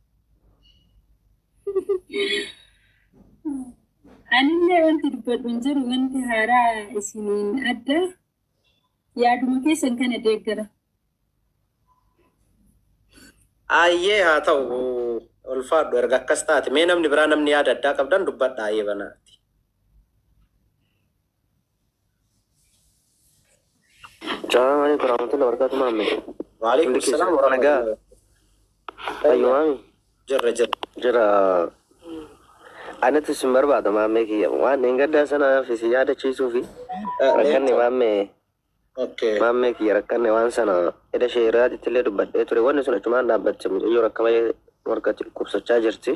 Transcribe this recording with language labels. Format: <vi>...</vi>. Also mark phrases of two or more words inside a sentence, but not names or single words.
<om>Anillee wanti dubbadhu hin jiru wanti haaraa isiniin adda yaaduma keessan kana deeggara. Ayyee haa ta'u ulfaadhu erga akkas taate mee namni biraa namni yaada addaa qabdan dubbadha ayyee banaati.</om> <ar>السلام عليكم ورحمة الله وبركاته maame. وعليكم السلام ورحمة الله.</ar> <om>Ayyo maami. Jira. Anatu sin barbaada maame kiyya waan hin gaddaa sana fi yaadachiisuu fi rakkanne maame. Okay. Maame kiyya rakkanne waan sana eda sheeraatti illee dubbadhee ture wanni sun achumaan dhaabbatte yoo rakkamee warqatti kubsachaa jirti.</om>